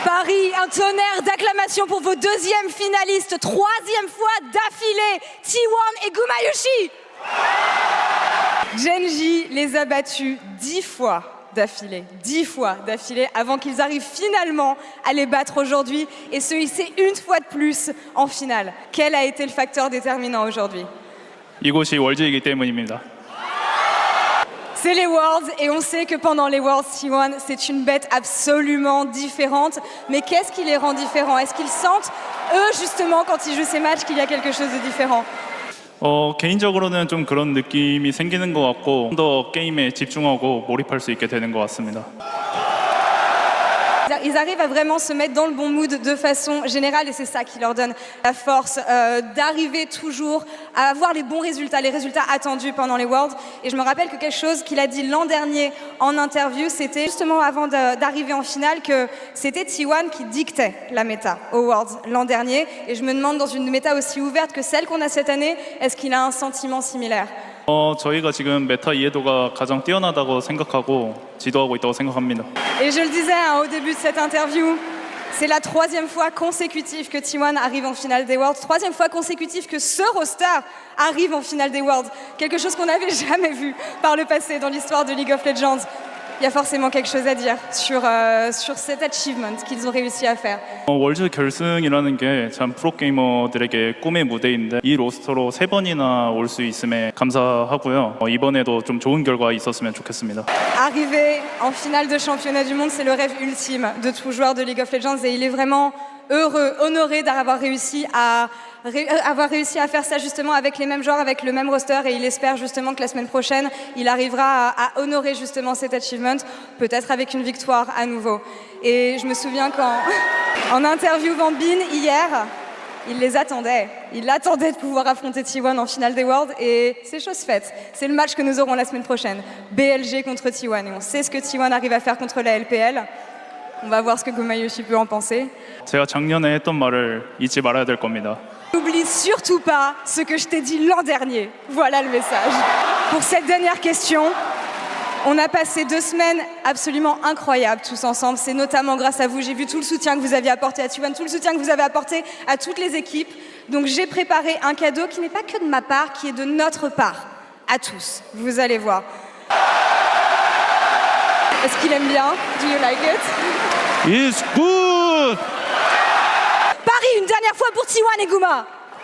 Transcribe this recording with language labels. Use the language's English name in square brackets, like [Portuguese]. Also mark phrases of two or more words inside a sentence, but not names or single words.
[French] Paris, un tonnerre d'acclamations pour vos deuxièmes finalistes, troisième fois d'affilée, T1 et Gumayusi. Genji les a battus 10 fois d'affilée, avant qu'ils arrivent finalement à les battre aujourd'hui et se hisser une fois de plus en finale. Quel a été le facteur déterminant aujourd'hui? [Korean] 이곳이 월드이기 때문입니다. [French] C'est les Worlds et on sait que pendant les Worlds, T1, c'est une bête absolument différente. Mais qu'est-ce qui les rend différents? Est-ce qu'ils sentent, eux, justement, quand ils jouent ces matchs, qu'il y a quelque chose de différent? [Korean] 개인적으로는 좀 그런 느낌이 생기는 것 같고 좀 더 게임에 집중하고 몰입할 수 있게 되는 것 같습니다. [French] Ils arrivent à vraiment se mettre dans le bon mood de façon générale et c'est ça qui leur donne la force d'arriver toujours à avoir les bons résultats, les résultats attendus pendant les Worlds. Et je me rappelle que quelque chose qu'il a dit l'an dernier en interview, c'était justement avant d'arriver en finale que c'était T1 qui dictait la méta aux Worlds l'an dernier. Et je me demande, dans une méta aussi ouverte que celle qu'on a cette année, est-ce qu'il a un sentiment similaire? [Korean] 저희가 지금 메타 이해도가 가장 뛰어나다고 생각하고 지도하고 있다고 생각합니다. [French] Et je le disais au début de cette interview, c'est la troisième fois consécutive que T1 arrive en finale des Worlds, troisième fois consécutive que ce roster arrive en finale des Worlds. Quelque chose qu'on n'avait jamais vu par le passé dans l'histoire de League of Legends. Il y a forcément quelque chose à dire sur cet achievement qu'ils ont réussi à faire. [Korean] 월드 결승이라는 게 참 프로게이머들에게 꿈의 무대인데 이 로스터로 3번이나 올 수 있음에 감사하고요. 이번에도 좀 좋은 결과 있었으면 좋겠습니다. [French] Arriver en finale de championnat du monde, c'est le rêve ultime de tout joueur de League of Legends et il est vraiment heureux, honoré d'avoir réussi à faire ça justement avec les mêmes joueurs, avec le même roster et il espère justement que la semaine prochaine, il arrivera à honorer justement cet achievement, peut-être avec une victoire à nouveau. Et je me souviens qu'en interviewant Bin hier, il les attendait. Il attendait de pouvoir affronter T1 en finale des Worlds et c'est chose faite. C'est le match que nous aurons la semaine prochaine. BLG contre T1 et on sait ce que T1 arrive à faire contre la LPL. On va voir ce que Gumayusi peut en penser. [Korean] 제가 작년에 했던 말을 잊지 말아야 될 겁니다. [French] N'oublie surtout pas ce que je t'ai dit l'an dernier. Voilà le message. Pour cette dernière question, on a passé 2 semaines absolument incroyables tous ensemble. C'est notamment grâce à vous. J'ai vu tout le soutien que vous aviez apporté à T1, tout le soutien que vous avez apporté à toutes les équipes. Donc j'ai préparé un cadeau qui n'est pas que de ma part, qui est de notre part, à tous. Vous allez voir. Est-ce qu'il aime bien? [English] Do you like it? It's good! [French] Paris, une dernière fois pour T1 et Guma.